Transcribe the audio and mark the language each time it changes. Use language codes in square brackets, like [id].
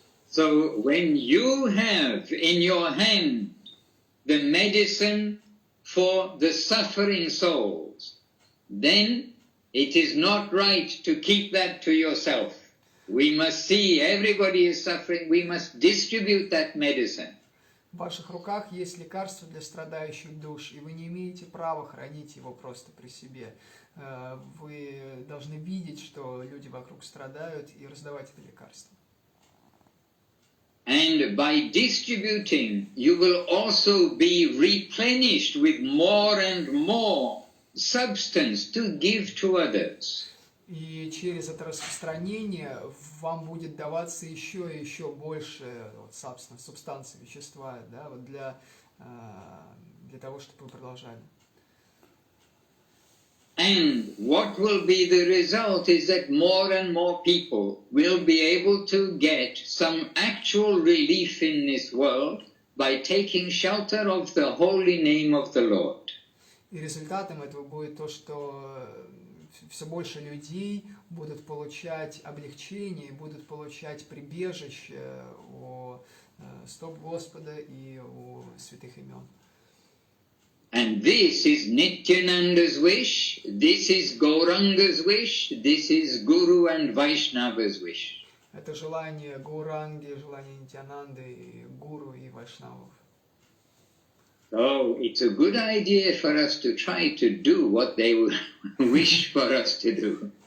[en] So when you have in your hand the medicine for the suffering souls, then it is not right to keep that to yourself. We must see everybody is suffering, we must distribute that medicine. [ru] В ваших руках есть лекарство для страдающих душ, и вы не имеете права хранить его просто при себе. Вы должны видеть, что люди вокруг страдают, и раздавать это лекарство. [en] And by distributing, you will also be replenished with more and more substance to give to others. [ru] И через это распространение вам будет даваться еще и еще больше субстанции, вещества, да, вот для того, чтобы вы продолжали. [en] And what will be the result is that more and more people will be able to get some actual relief in this world by taking shelter of the holy name of the Lord. [ru] И результатом этого будет то, что все больше людей будут получать облегчение, будут получать прибежище у стоп Господа и у святых имен. [en] And this is Nityananda's wish, this is Gauranga's wish, this is Guru and Vaishnava's wish. [ru] Это желание Гауранги, желание Нитянанды, Гуру и Вайшнавов. [en] So it's a good idea for us to try to do what they wish for us to do.